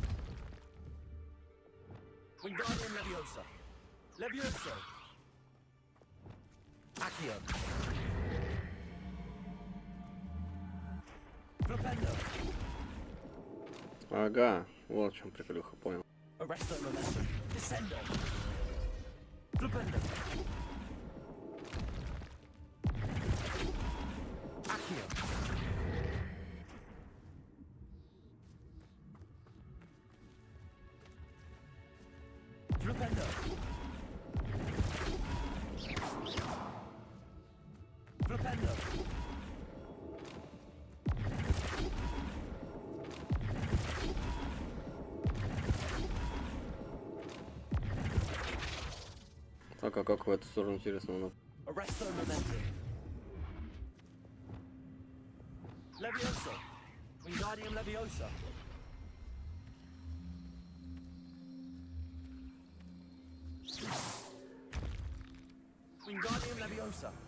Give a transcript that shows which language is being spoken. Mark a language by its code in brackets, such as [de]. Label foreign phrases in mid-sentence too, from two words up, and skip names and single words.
[la] Wingardium Leviosa. Levioso. Accio. Flipendo. [ru] Ага, вот в чем приколюха, понял. [la] Arresto Momentum. Descendo. Flipendo. Accio. Flipendo. Flipendo. [ru] Так, а как в эту сторону, интересно, ну? [la] Arresto Momentum. Levioso. Wingardium Leviosa. Wingardium Leviosa.